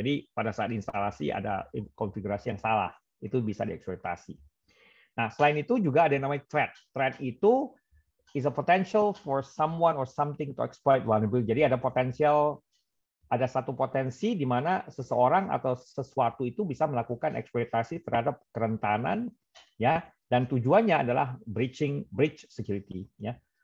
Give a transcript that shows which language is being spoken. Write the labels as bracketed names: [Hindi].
[Indonesian] Jadi pada saat instalasi ada konfigurasi yang salah, itu bisa dieksploitasi. Nah, selain itu juga ada yang namanya threat. [English] Threat itu is a potential for someone or something to exploit vulnerability. [Indonesian] Jadi ada satu potensi di mana seseorang atau sesuatu itu bisa melakukan eksploitasi terhadap kerentanan, ya, dan tujuannya adalah breach security, ya.